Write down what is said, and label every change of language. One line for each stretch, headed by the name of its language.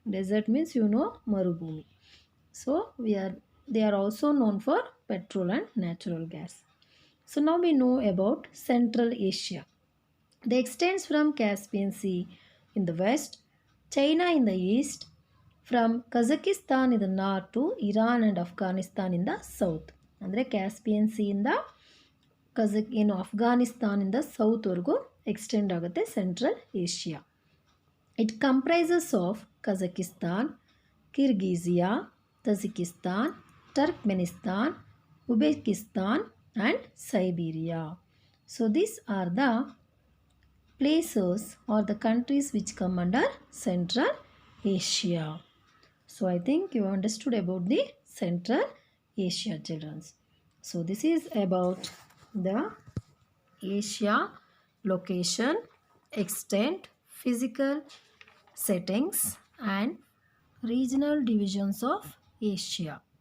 English: Desert means marubhumi. So they are also known for petrol and natural gas. So now we know about Central Asia. They extends from Caspian Sea in the west, China in the east, from Kazakhstan in the north to Iran and Afghanistan in the south.
Kannada: ಅಂದರೆ Caspian ಸಿಯಿಂದ ಅಫ್ಘಾನಿಸ್ತಾನಿಂದ ಸೌತ್ವರೆಗೂ extend ಆಗುತ್ತೆ central Asia.
English: It comprises of Kazakhstan, Kirghizia, Tajikistan, Turkmenistan, Uzbekistan and Siberia. So these are the places or the countries which come under Central Asia. So I think you understood about the Central Asia, children. So this is about the Asia location, extent, physical settings and regional divisions of Asia.